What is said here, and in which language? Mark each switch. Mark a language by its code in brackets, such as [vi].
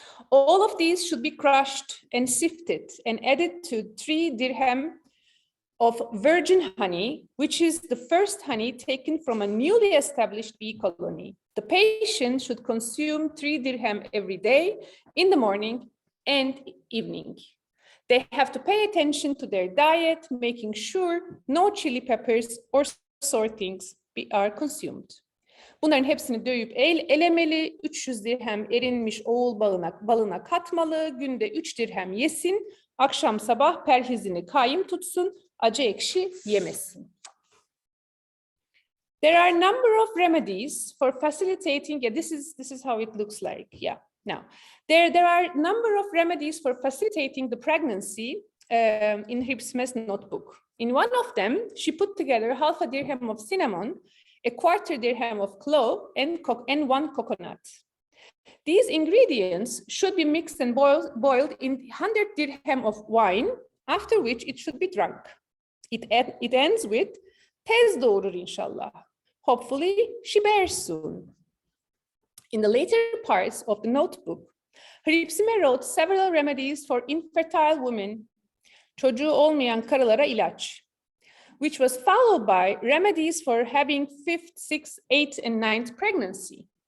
[en] All of these should be crushed and sifted and added to 3 dirhem of virgin honey, which is the first honey taken from a newly established bee colony. The patient should consume 3 dirhem every day in the morning and evening. They have to pay attention to their diet, making sure no chili peppers or sour things are consumed. [tr] Bunların hepsini dövüp elemeli, 300 dirhem erinmiş oğul balına katmalı, günde 3 dirhem yesin, Akşam sabah perhizini kaim tutsun, acı ekşi yemesin. [en] There are a number of remedies for facilitating, yeah, this is how it looks like, yeah. Now, there are a number of remedies for facilitating the pregnancy in Hripsime's notebook. In one of them, she put together half a dirham of cinnamon, a quarter dirham of clove, and 1 coconut. These ingredients should be mixed and boiled in 100 dirham of wine, after which it should be drunk. It ends with, [tr] tez doğurur inşallah. [en] Hopefully, she bears soon. In the later parts of the notebook, Hripsime wrote several remedies for infertile women, [tr] çocuğu olmayan karılara ilaç, [en] which was followed by remedies for having 5th, 6th, 8th, and 9th pregnancy.